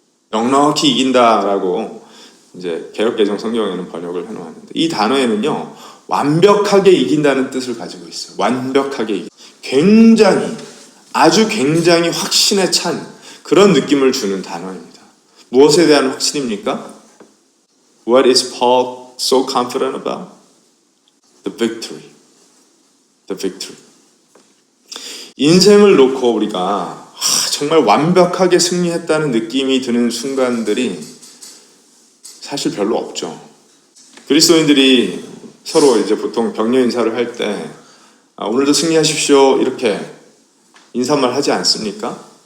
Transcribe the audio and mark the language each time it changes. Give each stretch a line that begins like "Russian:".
Korean: 넉넉히 이긴다라고 이제 개역개정 성경에는 번역을 해놓았는데 이 단어에는요 완벽하게 이긴다는 뜻을 가지고 있어요. 완벽하게 굉장히 아주 굉장히 확신에 찬 그런 느낌을 주는 단어입니다. 무엇에 대한 확신입니까?
English: What is Paul so confident about? The victory. The victory.
Korean: 인생을 놓고 우리가 정말 완벽하게 승리했다는 느낌이 드는 순간들이 사실 별로 없죠. 그리스도인들이 서로 이제 보통 격려 인사를 할 때 오늘도 승리하십시오 이렇게 인사말 하지 않습니까?